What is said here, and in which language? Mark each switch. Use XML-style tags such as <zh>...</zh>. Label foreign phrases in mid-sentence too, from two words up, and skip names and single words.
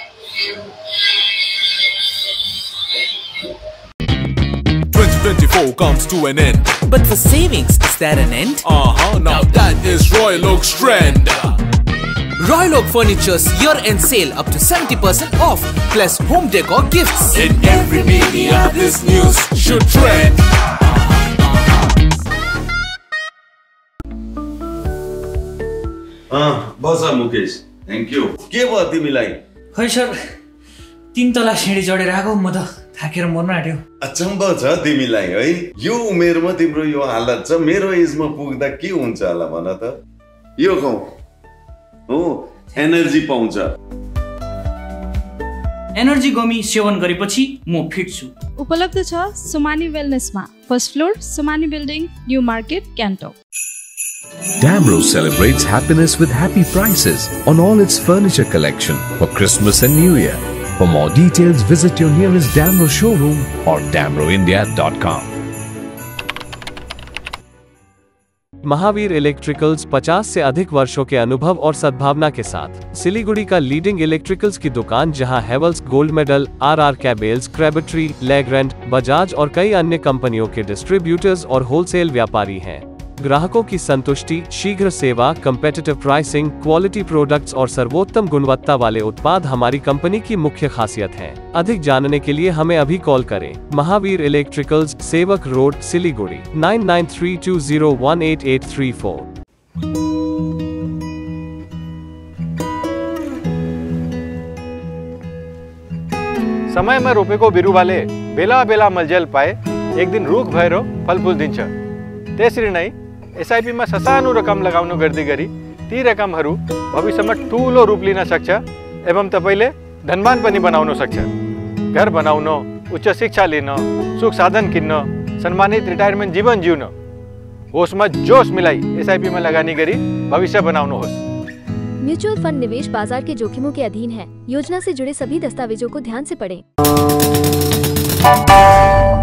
<en>2024 comes to an end. But for savings, is there an end? Now that is Royal Oak's trend. Royal Oak Furniture's year-end sale up to 70% off, plus home decor gifts. In every media, this news should trend.</en> <ne>बस मुकेश,</ne> <en>thank you.</en> <ne>के भयो तिमीलाई? खै सर 3 तला सिँढी चढेर आएको, म त थाकेर मर्न आँट्यो। अचम्म छ तिमीलाई है, यो उमेरमा तिम्रो यो हालत छ। मेरो एजमा पुग्दा के हुन्छ होला भन त। यो खाऊ हो एनर्जी पाउँछ। एनर्जी गमी सेवन गरेपछि म फिट छु। उपलब्ध छ सोमानी वेलनेसमा,</ne> <en>first floor</en> <ne>सोमानी बिल्डिङ, न्यू मार्केट, गान्तोक।</ne> <en>Damro celebrates happiness with happy prices on all its furniture collection for Christmas and New Year. For more details, visit your nearest Damro showroom or damroindia.com.</en> <hi>महावीर इलेक्ट्रिकल्स 50 से अधिक वर्षों के अनुभव और सद्भावना के साथ सिलीगुड़ी का</hi> <en>leading electricals</en> <hi>की दुकान, जहां हेवल्स, गोल्ड मेडल, आरआर कैबल्स, क्रेबट्री, लेग्रैंड, बजाज और कई अन्य कंपनियों के डिस्ट्रीब्यूटर्स और होलसेल व्यापारी हैं। ग्राहकों की संतुष्टि, शीघ्र सेवा,</hi> <en>competitive pricing, quality products</en> <hi>और सर्वोत्तम गुणवत्ता वाले उत्पाद हमारी कंपनी की मुख्य खासियत हैं। अधिक जानने के लिए हमें अभी कॉल करें। महावीर इलेक्ट्रिकल्स, सेवक रोड, सिलीगुड़ी 9932018834।</hi> <ne>समयमा रोपेको बिरुवाले बेला बेला मलजल पाए एक दिन रुख भएर फलफुल दिन्छ। त्यसरी नै एसआईपीमा ससानो रकम लगाउनु गर्दै गरी ती रकमहरू भविष्यमा ठूलो रूप लिन सक्छ एवं तपाईले धनवान पनि बनाउन सक्छ। घर बनाउन, उच्च शिक्षा लिन, सुख साधन किन्न, सम्मानित रिटायरमेन्ट जीवन जिउन, होसमा जोश मिलाई एसआईपीमा लगानी गरी भविष्य बनाउनुहोस्।</ne> <en>mutual fund</en> <hi>निवेश बाजार के जोखिमों के अधीन है। योजना से जुड़े सभी दस्तावेजों को ध्यान से पढ़ें।</hi>